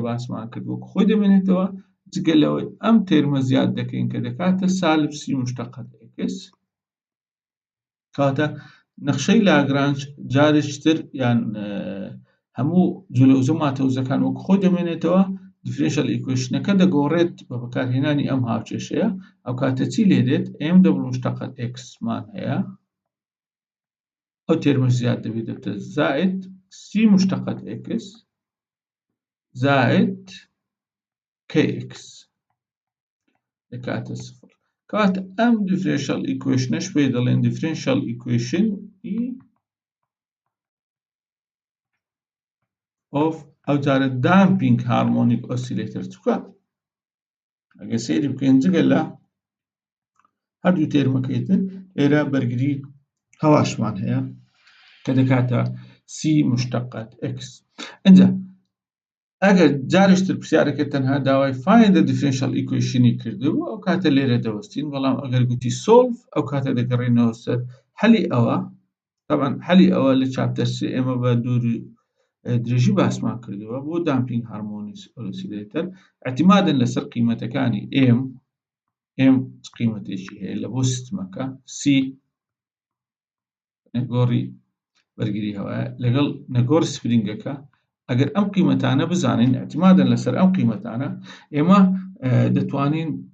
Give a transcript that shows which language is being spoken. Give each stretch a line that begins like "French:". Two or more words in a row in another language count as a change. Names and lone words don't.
Central Kurdish: باسمان کرد وەکو خۆی دەمێنێتەوە جگەلەوەی ئەم تێرمە زیاد دەکەین کە دەکاتە سالب c مشتقەت x کەواتە نەخشەی لاگرانژ جارێکتر یان هەموو جلەوزە ماتەوزەکان وەکو خۆی دەمێنێتەوە differential equationەکە دەگۆڕێت بە بەکارهێنانی ئەم هاوکێشەیە ئەو کاتە چی لێ دێت m دەبڵ مشتقەت x مان هەیە ئەو تێرمە زیاد دەبێت دەبتە زائد c مشتقەت x زائد kx دەکاتە سفر کەواتە ئەم
English: differential equationەش
Central Kurdish: پێی دەڵێن
English: differential equation
Central Kurdish: of ئەو جارە
English: damping harmonic oscillator
Central Kurdish: چکە ئەگە سەیری بکەین جگە لە هەردوو تێرمەکەیتر ئێرە بەرگری هەواشمان هەیە کە دەکاتە c مشتقەت x ئەنجا ئەگەر جارێکتر پرسیارەکە تەنها داوای
English: find the differential equationی
Central Kurdish: کردبوو ئەو کاتە لێرە دەوەستین بەڵام ئەگەر گوتی solve ئەو کاتە دەگەڕێنەوە سەر هەلی ئەوە طبعا هەلی ئەوە لە چاپتەر 3 ئێمە بە دووری درێژی باسمان کردەوە بۆ
English: damping harmonic oscillator
Central Kurdish: اعتیمادن لەسەر قیمەتەکانی m قیمەتێکی هەیە لە بۆ سیستمەکە c نەگۆڕی بەرگری هەوایە لەگەڵ نەگۆڕی سپرینگەکە ئەگەر ئەم قیمەتانە بزانین اعتیمادن لەسەر ئەم قیمەتانە ئێمە دەتوانین